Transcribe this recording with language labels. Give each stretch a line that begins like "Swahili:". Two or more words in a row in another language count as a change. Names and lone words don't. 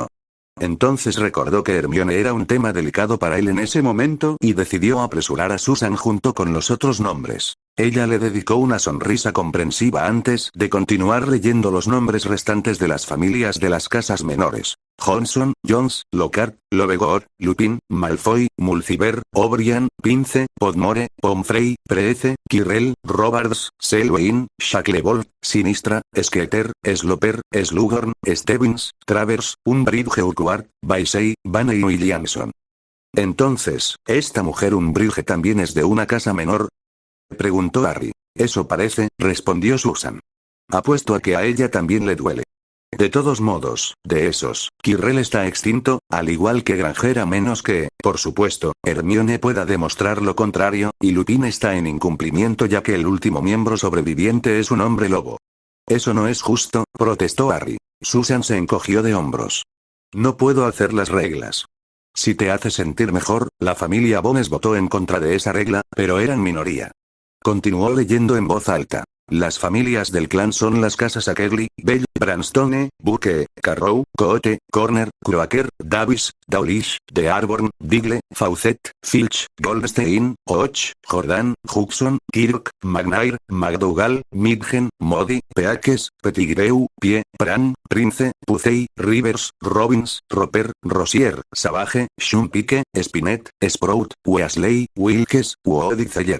Spanish: Entonces recordó que Hermione era un tema delicado para él en ese momento y decidió apresurar a Susan junto con los otros nombres. Ella le dedicó una sonrisa comprensiva antes de continuar leyendo los nombres restantes de las familias de las casas menores. Johnson, Jones, Lockhart, Lovegor, Lupin, Malfoy, Mulciber, O'Brien, Pince, Podmore, Pomfrey, Preece, Quirrell, Robards, Selwyn, Shacklebolt, Sinistra, Skeeter, Sloper, Slughorn, Stebbins, Travers, Umbridge Urquhart, Baisey, Vane y Williamson. Entonces, ¿esta mujer Umbridge también es de una casa menor? Preguntó Harry. Eso parece, respondió Susan. Apuesto a que a ella también le duele. De todos modos, de esos, Quirrell está extinto, al igual que Granger a menos que, por supuesto, Hermione pueda demostrar lo contrario, y Lupin está en incumplimiento ya que el último miembro sobreviviente es un hombre lobo. Eso no es justo, protestó Harry. Susan se encogió de hombros. No puedo hacer las reglas. Si te hace sentir mejor, la familia Bones votó en contra de esa regla, pero eran minoría. Continuó leyendo en voz alta. Las familias del clan son las casas Ackerley, Bell, Branstone, Buque, Carrow, Coote, Corner, Croaker, Davis, Dawlish, De Arborn, Digle, Fawcett, Filch, Goldstein, Hodge, Jordan, Hudson, Kirk, McNair, McDougall, Midgen, Modi, Peakes, Pettigrew, Pie, Pran, Prince, Pucey, Rivers, Robbins, Roper, Rosier, Savage, Shumpike, Spinett, Sprout, Weasley, Wilkes, Woody Zeller.